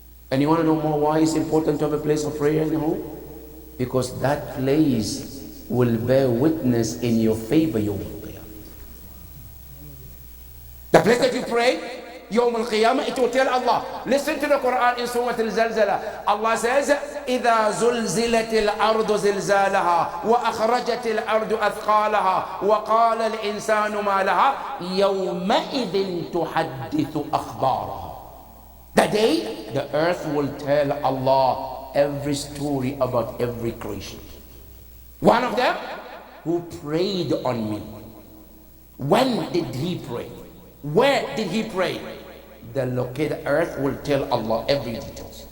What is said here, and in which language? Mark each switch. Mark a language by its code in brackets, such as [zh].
[en] And you want to know more why it's important to have a place of prayer in the home? Because that place will bear witness in your favor, Yawm al-Qiyamah. The place that you pray, Yawm al-Qiyamah, it will tell Allah. Listen to the Quran in Surah Al-Zalzala. [ar] Allah says, إِذَا زُلْزِلَتِ الْأَرْضُ زِلْزَالَهَا وَأَخْرَجَتِ الْأَرْضُ أَثْقَالَهَا وَقَالَ الْإِنسَانُ مَا لَهَا يَوْمَئِذٍ تُحَدِّثُ أَخْبَارَهَا. [en] The day the earth will tell Allah every story about every creation. One of them who prayed on me. When did he pray? Where did he pray? The located earth will tell Allah every detail.